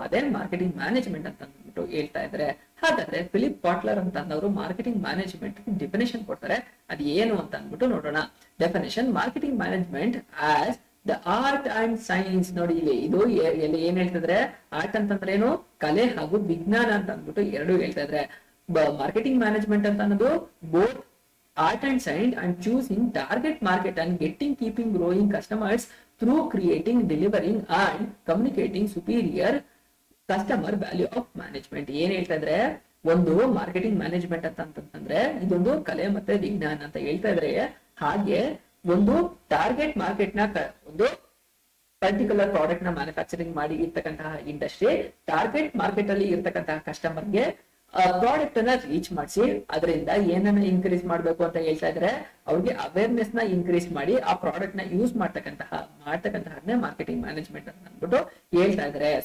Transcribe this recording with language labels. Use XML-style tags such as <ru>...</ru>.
<kn>ಅದೇ marketing management ಅಂತ ಅಂದ್ಬಿಟ್ಟು ಹೇಳ್ತಾ ಇದ್ದಾರೆ. ಹಾಗಾದ್ರೆ ಫಿಲಿಪ್ ಕಾಟ್ಲರ್ ಅಂತ ಅಂದವರು ಮಾರ್ಕೆಟಿಂಗ್ ಮ್ಯಾನೇಜ್ಮೆಂಟ್ ಡೆಫಿನೇಷನ್ ಕೊಡ್ತಾರೆ. ಅದು ಏನು ಅಂತ ಅಂದ್ಬಿಟ್ಟು ನೋಡೋಣ. Definition:</kn> <en>Marketing management as the art and science.</en> <kn>ನೋಡಿ ಇಲ್ಲಿ ಇದು ಏನ್ ಹೇಳ್ತಿದ್ರೆ, ಆರ್ಟ್ ಅಂತಂದ್ರೆ ಏನು, ಕಲೆ ಹಾಗೂ ವಿಜ್ಞಾನ ಅಂತ ಅಂದ್ಬಿಟ್ಟು ಎರಡು ಹೇಳ್ತಾ ಇದ್ರೆ.</kn> <en>marketing management</en> <kn>ಅಂತ ಅನ್ನೋದು</kn> <en>Both art and science and choosing target market and keeping growing customers through creating, delivering and communicating superior customer value of management.</en> <kn>ಏನ್ ಹೇಳ್ತಾ ಇದ್ರೆ, ಒಂದು ಮಾರ್ಕೆಟಿಂಗ್ ಮ್ಯಾನೇಜ್ಮೆಂಟ್ ಅಂತಂದ್ರೆ ಇದೊಂದು ಕಲೆ ಮತ್ತೆ ವಿಜ್ಞಾನ ಅಂತ ಹೇಳ್ತಾ ಇದ್ರೆ. ಹಾಗೆ ಒಂದು ಟಾರ್ಗೆಟ್ ಮಾರ್ಕೆಟ್ ನ ಒಂದು ಪರ್ಟಿಕ್ಯುಲರ್ ಪ್ರಾಡಕ್ಟ್ ನ ಮ್ಯಾನುಫ್ಯಾಕ್ಚರಿಂಗ್ ಮಾಡಿ ಇರ್ತಕ್ಕಂತಹ ಇಂಡಸ್ಟ್ರಿ ಟಾರ್ಗೆಟ್ ಮಾರ್ಕೆಟ್ ಅಲ್ಲಿ ಇರ್ತಕ್ಕಂತಹ ಕಸ್ಟಮರ್ ಗೆ ಪ್ರಾಡಕ್ಟ್ ಅನ್ನ ರೀಚ್ ಮಾಡಿಸಿ ಅದರಿಂದ ಏನನ್ನ ಇನ್ಕ್ರೀಸ್ ಮಾಡ್ಬೇಕು ಅಂತ ಹೇಳ್ತಾ ಇದ್ರೆ, ಅವ್ರಿಗೆ ಅವೇರ್ನೆಸ್ ನ ಇನ್ಕ್ರೀಸ್ ಮಾಡಿ ಆ ಪ್ರಾಡಕ್ಟ್ ನ ಯೂಸ್ ಮಾಡ್ತಕ್ಕಂತಹದ್ನೇ ಮಾರ್ಕೆಟಿಂಗ್ ಮ್ಯಾನೇಜ್ಮೆಂಟ್ ಅಂತ ಅಂದ್ಬಿಟ್ಟು ಹೇಳ್ತಾ ಇದಾರೆ.</kn>